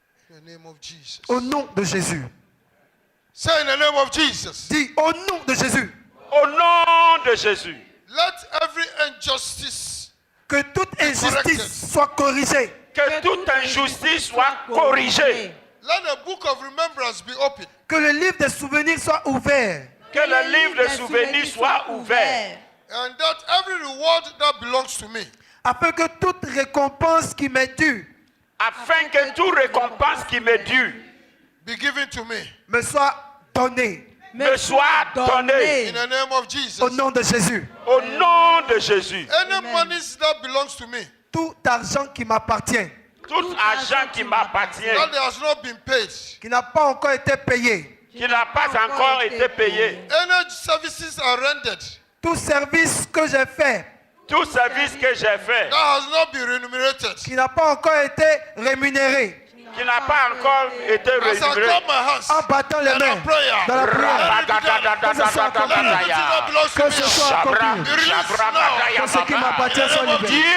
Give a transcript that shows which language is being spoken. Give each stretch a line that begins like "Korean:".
English: In the name of Jesus.
French: Au nom de Jésus.
English: Say in the name of Jesus.
French: Dis au nom de Jésus. Au nom de Jésus.
English: Let every injustice
French: Que toute injustice soit corrigée. Que toute injustice soit corrigée.
English: let the book of remembrance be open.
French: Que le livre des souvenirs soit ouvert. Que le livre de souvenirs soit ouvert.
English: And that every reward that belongs to me
French: Afin que toute récompense qui m'est due Afin que toute récompense qui m'est due
English: be given to me.
French: me soit donnée. me soit donnée.
English: In the name of Jesus.
French: Au nom de Jésus. Au nom de Jésus.
English: Any monies that belongs to me
French: Tout argent qui m'appartient, Tout argent qui m'appartient,
English: that has not been paid.
French: qui n'a pas encore été payé, qui n'a pas encore été payé,
English: Any services are rendered
French: tout service que j'ai fait, tout service que j'ai fait,
English: that has not been remunerated.
French: qui n'a pas encore été rémunéré, qui n'a pas encore été
English: As I
French: rémunéré.
English: clap my hands,
French: en battant les
English: in
French: mains
English: a prayer,
French: dans la prière,
English: everything that belongs to
French: que
English: me,
French: ce soit accompli, que ce qui m'appartient soit libéré.